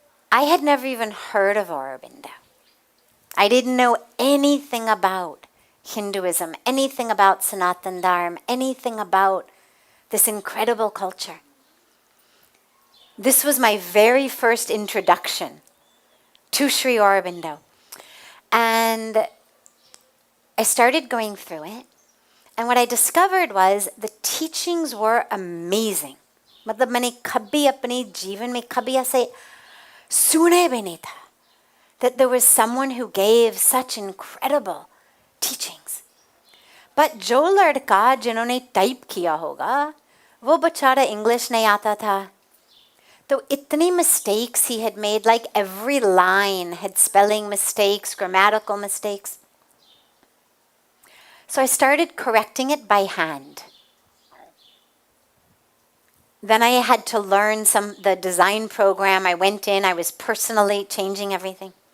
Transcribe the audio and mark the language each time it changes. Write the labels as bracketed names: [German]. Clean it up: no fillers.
[English] I had never even heard of Aurobindo. I didn't know anything about Hinduism, anything about Sanatan Dharma, anything about this incredible culture. This was my very first introduction to Sri Aurobindo. And I started going through it. And what I discovered was the teachings were amazing. [Hindi] मतलब मैंने कभी अपने जीवन में कभी ऐसे सुने भी नहीं था [English] that there was someone who gave such incredible teachings. [Hindi] But जो लड़का जिन्होंने type किया होगा, वो बेचारा English नहीं आता था. [English] So [Hindi] itni [English] mistakes he had made, like every line had spelling mistakes, grammatical mistakes. So I started correcting it by hand. Then I had to learn the design program. I went in, I was personally changing everything.